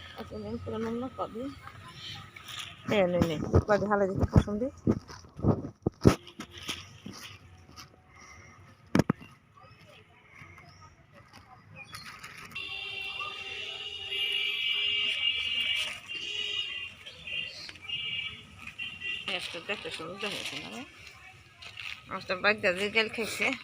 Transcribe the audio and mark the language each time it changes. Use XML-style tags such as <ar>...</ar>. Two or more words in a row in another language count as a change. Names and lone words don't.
<id>Ini kurang nggak kok dia. Ini. Pada hal itu kosong deh.</id> <bn>দেখতে সুন্দর হয়েছে না মাছটা বাচ্চা যে জেল খাইছে</bn>